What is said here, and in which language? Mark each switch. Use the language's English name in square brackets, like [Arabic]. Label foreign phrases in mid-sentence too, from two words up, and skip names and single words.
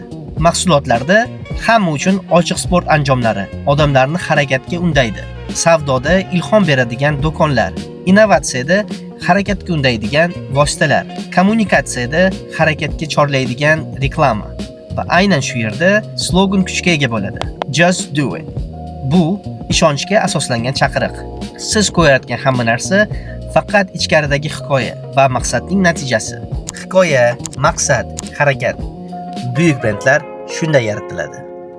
[Uzbek] Mahsulotlarda hamma uchun ochiq sport anjomlari odamlarni harakatga undaydi. Savdoda ilhom beradigan do'konlar, innovatsiyada harakatga undaydigan vositalar, kommunikatsiyada harakatga chorlaydigan reklama va aynan shu yerda slogan kuchga ega bo'ladi. [English] Just do it. [Uzbek] Bu ishonchga asoslangan chaqiriq. Siz ko'rayotgan hamma narsa faqat ichkaridagi hikoya va maqsadning natijasi. Hikoya, maqsad, harakat. Buyuk brendlar shunday yaratiladi.